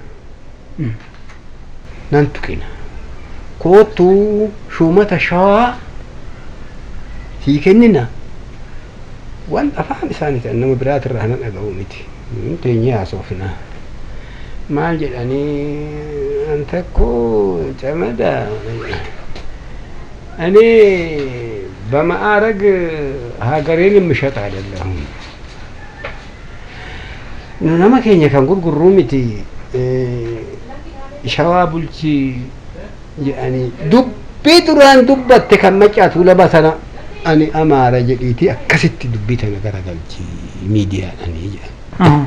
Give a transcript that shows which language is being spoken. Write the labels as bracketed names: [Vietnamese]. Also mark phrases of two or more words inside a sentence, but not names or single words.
[Oromo] Kootu shumata shawaa sii kennina. Waan afaan isaanii ta'an nama biraatirraa hanan dhaga'u miti. Teenyee haasofna. Maal jedhanii an takko camada. Ani [Amharic] በማዕረግ ሀገሬን የምሸጥ አይደለሁም። [Oromo] nama keenya kan gurgurru miti shawaa bulchi jedhanii dubbii duraan dubbatte kan maccaatu laba sana ani amaara jedhiiti akkasitti dubbii tana garagalchi miidiyaadhanii jedhan.